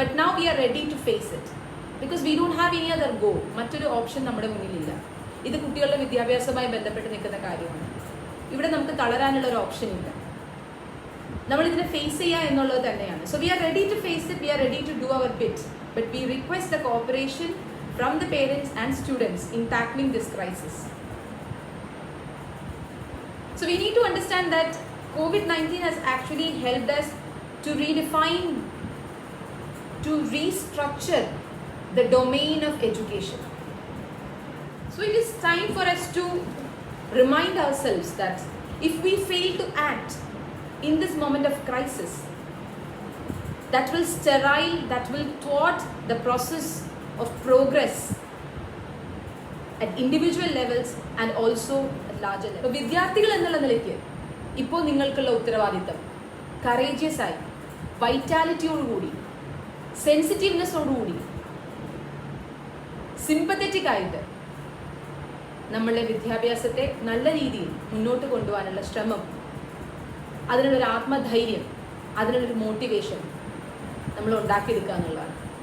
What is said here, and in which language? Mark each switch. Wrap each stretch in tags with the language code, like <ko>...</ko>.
<en>But now we are ready to face it because we don't have any other go.</en> <ml>മറ്റൊരു option നമ്മുടെ മുന്നിലില്ല. ഇത് കുട്ടികളുടെ വിദ്യാഭ്യാസവുമായി ബന്ധപ്പെട്ട് നിൽക്കുന്ന കാര്യമാണ്. ഇവിടെ നമുക്ക് തളരാനുള്ള ഒരു ഓപ്ഷൻ ഇല്ല. നമ്മളിതിനെ ഫേസ് ചെയ്യുക എന്നുള്ളത് തന്നെയാണ്.</ml> <en>So we are ready to face it. We are ready to do our bit. But we request the cooperation from the parents and students in tackling this crisis. So we need to understand that COVID-19 has actually helped us to redefine, to restructure the domain of education. So it is time for us to remind ourselves that if we fail to act in this moment of crisis, that will thwart the process of progress at individual levels and also at larger levels.</en> <ml>വിദ്യാർത്ഥികൾ എന്നുള്ള നിലയ്ക്ക് ഇപ്പോൾ നിങ്ങൾക്കുള്ള ഉത്തരവാദിത്തം courageous ആയി, വൈറ്റാലിറ്റിയോടുകൂടി, സെൻസിറ്റീവ്നെസ്സോടുകൂടി, sympathetic ആയിട്ട് നമ്മളുടെ വിദ്യാഭ്യാസത്തെ നല്ല രീതിയിൽ മുന്നോട്ട് കൊണ്ടുപോകാനുള്ള ശ്രമം, അതിനുള്ളൊരു ആത്മധൈര്യം, അതിനുള്ളൊരു മോട്ടിവേഷൻ നമ്മൾ ഉണ്ടാക്കിയെടുക്കുക എന്നുള്ളതാണ്.</ml>